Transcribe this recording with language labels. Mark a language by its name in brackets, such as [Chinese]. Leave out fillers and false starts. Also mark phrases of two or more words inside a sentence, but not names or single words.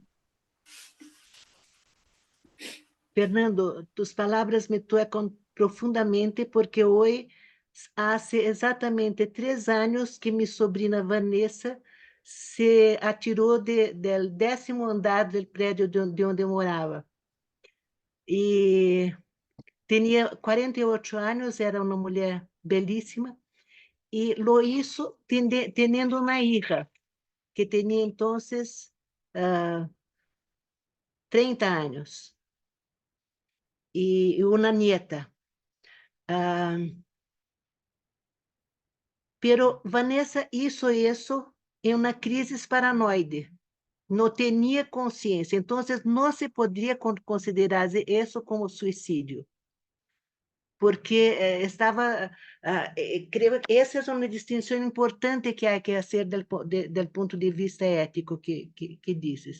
[Spanish] Fernando, tus palabras me tocan profundamente porque hoy hace exatamente 3 años que mi sobrina Vanessa se atiró del 10º andar del [Portuguese] prédio de onde eu morava. E tinha 48 anos, era uma mulher belíssima, e [Spanish] lo hizo teniendo [Portuguese] uma hija, que tinha então 30 anos, e uma nieta. [Spanish] Ah, pero Vanessa hizo eso en una crisis paranoide. No tenía conciencia. Entonces, no se podría considerar eso como suicidio. Porque creo que esa es una distinción importante que hay que hacer del punto de vista ético que dices.